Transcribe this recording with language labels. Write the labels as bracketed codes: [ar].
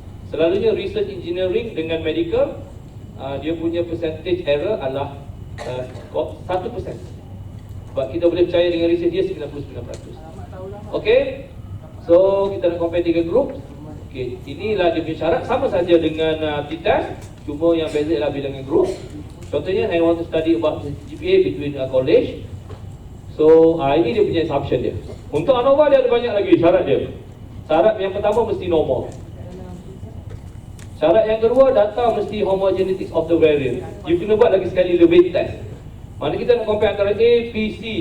[ms] Selalunya research engineering dengan medical, dia punya percentage error adalah 1%. Sebab kita boleh percaya dengan research dia 99%. Okay, so kita nak compare 3 group. Okay, inilah dia punya syarat, sama saja dengan T-test, cuma yang beza ialah bilangan group. [en] Contohnya, I want to study about GPA between college. [ms] So, ini dia punya assumption dia. Untuk ANOVA dia ada banyak lagi syarat dia. Syarat yang pertama mesti normal. Syarat yang kedua, data mesti homogeneity of the variant. You kena buat lagi sekali the weight test. Mana kita nak compare antara A, B, C.